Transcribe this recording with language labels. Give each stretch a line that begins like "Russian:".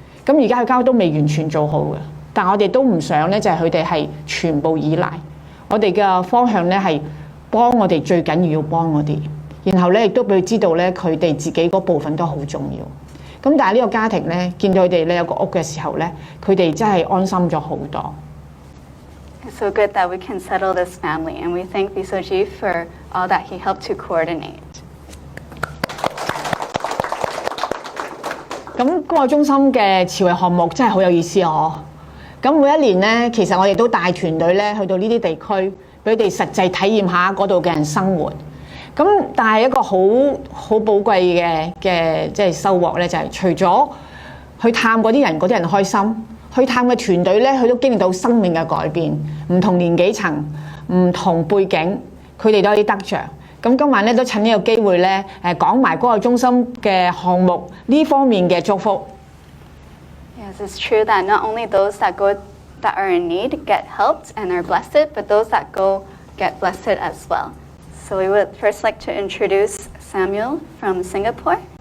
Cantonese: 咁而家佢間屋都未完全做好嘅，但我哋都唔想咧就係佢哋係全部依賴，我哋嘅方向咧係幫我哋最緊要幫我哋，然後咧亦都俾佢知道咧佢哋自己嗰部分都好重要。咁但係呢個家庭咧，見到佢哋咧有個屋嘅時候咧，佢哋真係安心咗好多。
English: It's so good that we can settle this family, and we thank Bisoji for all that he helped to coordinate.
Cantonese: 咁關愛中心嘅慈惠項目真係好有意思哦。咁每一年咧，其實我哋都帶團隊咧去到呢啲地區，俾佢哋實際體驗下嗰度嘅人生活。咁但係一個好寶貴嘅即係收穫咧，就係除咗去探嗰啲人開心，去探嘅團隊咧，佢都經歷到生命嘅改變，唔同年紀層、唔同背景，佢哋都有啲得着。咁今晚咧都趁呢個機會咧，講埋關愛中心嘅項目呢方面嘅祝福。
English: Yes, it's true that not only those that are in need get helped and are blessed, but those that go get blessed as well. So we would first like to introduce Samuel from Singapore.